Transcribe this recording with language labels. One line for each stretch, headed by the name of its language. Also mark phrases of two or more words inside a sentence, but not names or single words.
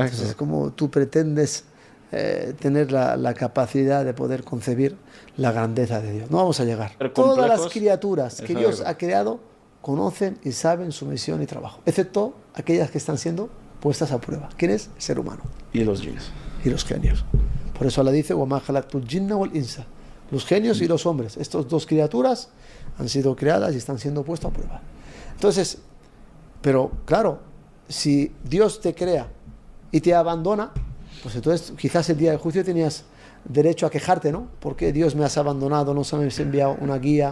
Spanish: Entonces, ¿cómo tú pretendes tener la capacidad de poder concebir la grandeza de Dios? No vamos a llegar. Pero Todas las complejos, criaturas que Dios exacto. ha creado conocen y saben su misión y trabajo, excepto aquellas que están siendo puestas a prueba. ¿Quién es? El ser humano Y los jinns. y los genios. Por eso Allah dice:
Arabic: وَمَا خَلَقْتُ الْجِنَّ وَالْإِنسَ.
Spanish: Los genios y los hombres, estas dos criaturas han sido creadas y están siendo puestas a prueba. Entonces, pero claro, si Dios te crea y te abandona, pues entonces quizás el día del juicio tenías derecho a quejarte, ¿no? Porque Dios me has abandonado, no se me has enviado una guía.